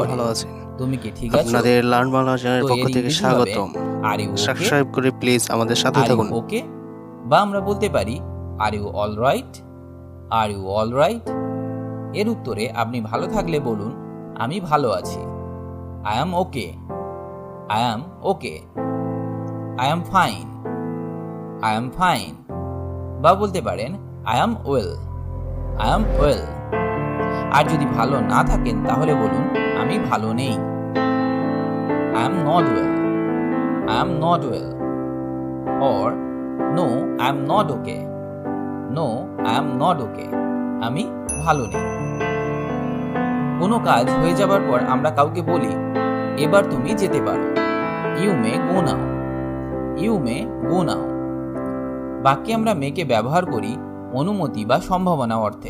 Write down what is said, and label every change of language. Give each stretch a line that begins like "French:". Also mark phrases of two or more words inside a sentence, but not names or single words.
Bangla: করে ভালো আছেন। তুমি কি ঠিক আছো, আপনাদের লার্ন বাংলা চ্যানেলের তো পক্ষ এর থেকে ইংরেজি হবে স্বাগতম।
English: are you okay,
Bangla: সাবস্ক্রাইব করে প্লিজ আমাদের সাথে
English: are you
Bangla: থাকুন।
English: okay,
Bangla: বা আমরা বলতে পারি
English: are you all right, are you all right.
Bangla: এর উত্তরে আপনি ভালো থাকলে বলুন আমি ভালো আছি,
English: I am okay, I am okay, I am fine, I am fine.
Bangla: বা বলতে পারেন
English: I am well, I am well.
Bangla: আর যদি ভালো না থাকেন তাহলে বলুন আমি ভালো নেই,
English: I am not well, I am not well. Or no, I am not okay, no, I am not okay.
Bangla: আমি ভালো নেই। কোনো কাজ হয়ে যাবার পর আমরা কাউকে বলি এবার তুমি যেতে পারো,
English: you may go now, you may go now.
Bangla: বাক্যে আমরা মেকে ব্যবহার করি অনুমতি বা সম্ভাবনা অর্থে।